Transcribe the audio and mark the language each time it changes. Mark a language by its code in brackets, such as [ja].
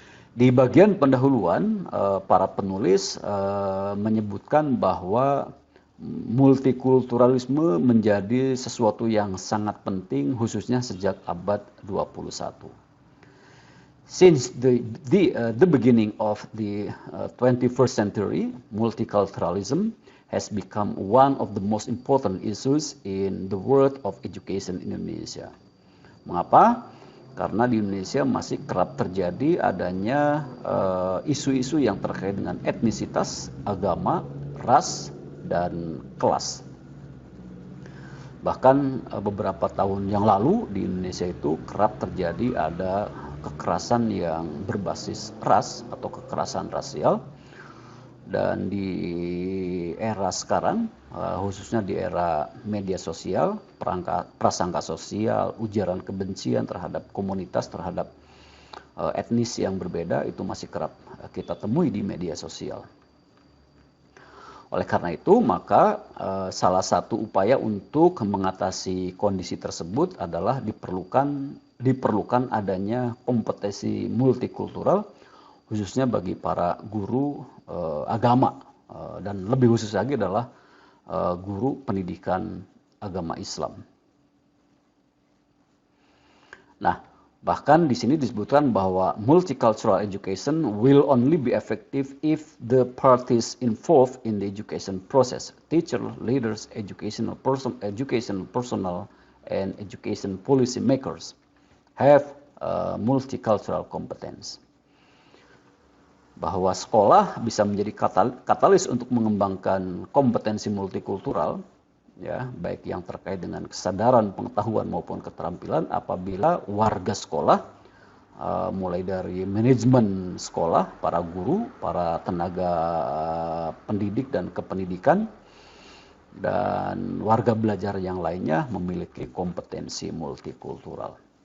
[id] Di bagian pendahuluan, para penulis menyebutkan bahwa multikulturalisme menjadi sesuatu yang sangat penting khususnya sejak abad 21. [en] Since the beginning of the 21st century, multiculturalism has become one of the most important issues in the world of education in Indonesia. [id] Mengapa? Karena di Indonesia masih kerap terjadi adanya isu-isu yang terkait dengan etnisitas, agama, ras, dan kelas. Bahkan beberapa tahun yang lalu di Indonesia itu kerap terjadi ada kekerasan yang berbasis ras atau kekerasan rasial. Dan di era sekarang, khususnya di era media sosial, prasangka sosial, ujaran kebencian terhadap komunitas, terhadap etnis yang berbeda itu masih kerap kita temui di media sosial. Oleh karena itu, maka salah satu upaya untuk mengatasi kondisi tersebut adalah diperlukan adanya kompetensi multikultural, khususnya bagi para guru agama, dan lebih khusus lagi adalah guru pendidikan agama Islam. Nah, bahkan di sini disebutkan bahwa [en] multicultural education will only be effective if the parties involved in the education process, teacher, leaders, educational personnel, and education policy makers have multicultural competence. [id] Bahwa sekolah bisa menjadi katalis untuk mengembangkan kompetensi multikultural, ya, baik yang terkait dengan kesadaran, pengetahuan maupun keterampilan apabila warga sekolah, mulai dari manajemen sekolah, para guru, para tenaga pendidik dan kependidikan, dan warga belajar yang lainnya memiliki kompetensi multikultural.